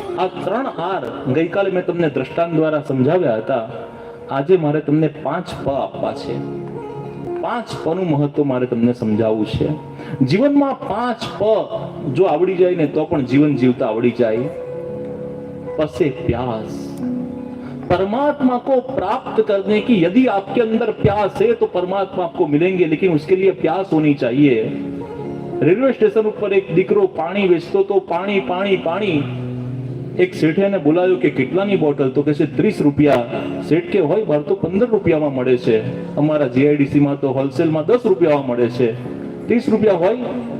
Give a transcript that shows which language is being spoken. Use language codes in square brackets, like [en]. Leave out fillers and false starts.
[gu] આ 3 આર ગઈકાલે મેં તમને દ્રષ્ટાંત દ્વારા સમજાવ્યા હતા. આજે મારે તમને 5 પ આપવા છે. 5 પ નું મહત્વ મારે તમને સમજાવવું છે. જીવનમાં 5 પ જો આવડી જાય ને તો પણ જીવન જીવતા આવડી જાય. [hi] पसे प्यास, परमात्मा को प्राप्त करने की यदि आपके अंदर प्यास है तो परमात्मा आपको मिलेंगे, लेकिन उसके लिए प्यास होनी चाहिए. रेलवे स्टेशन पर एक [gu] દીકરો પાણી વેચતો તો પાણી પાણી પાણી. એક શેઠિયાને બોલાવ્યો કે કેટલાની બોટલ? તો કહે છે 30 રૂપિયા. શેઠ કે હોય બાર તો 15 રૂપિયામાં મળે છે, અમારા જીઆઈડીસી માં તો હોલસેલમાં 10 રૂપિયામાં મળે છે, 30 રૂપિયા હોય.